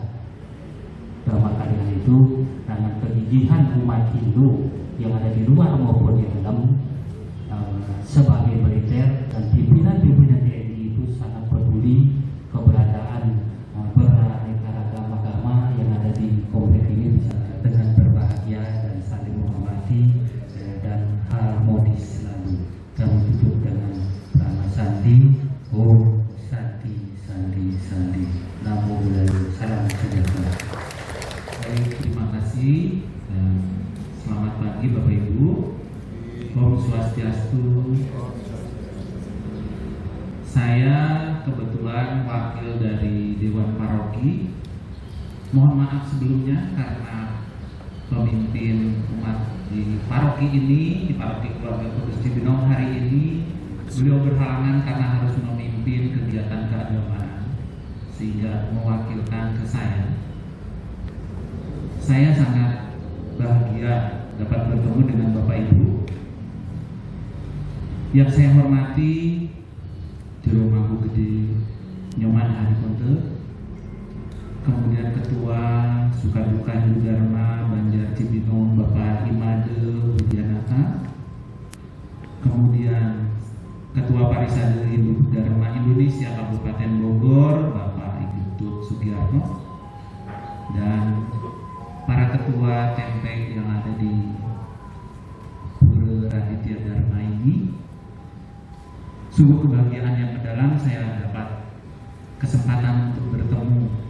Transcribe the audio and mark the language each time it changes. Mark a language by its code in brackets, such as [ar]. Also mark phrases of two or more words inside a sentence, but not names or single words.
[id] Dan maka dengan itu, dengan kegigihan umat Hindu yang ada di luar maupun di dalam sebagai militer dan pimpinan-pimpinan TNI itu sangat peduli keberadaan beraneka ragam agama yang ada di komplek ini bisa dengan berbahagia dan saling menghormati dan harmonis selalu. Kami tutup dengan Prana Sandi, [sa] Om Sandi Sandi Sandi, [pi] Namo Buddhaya, [id] salam sejahtera. Baik, terima kasih dan selamat pagi Bapak Ibu. [ban] Om Swastiastu. [id] Saya kebetulan wakil dari Dewan Paroki. Mohon maaf sebelumnya karena pemimpin umat di paroki ini, di paroki keluarga Kudus Cibinong hari ini, beliau berhalangan karena harus memimpin kegiatan keagamaan sehingga mewakilkan ke saya. Saya sangat bahagia dapat bertemu dengan Bapak Ibu yang saya hormati Jero Mangku Gede Nyoman Hariponte, kemudian Ketua Sukaduka Hindu Dharma Banjar Cibinong Bapak Imade Wijanata, kemudian Ketua Parisade Hindu Dharma Indonesia Kabupaten Bogor Bapak Igutut Sugiarto, dan para ketua TMP yang ada di Pura Aditya Dharma ini. Sungguh kebahagiaan yang mendalam saya dapat kesempatan untuk bertemu.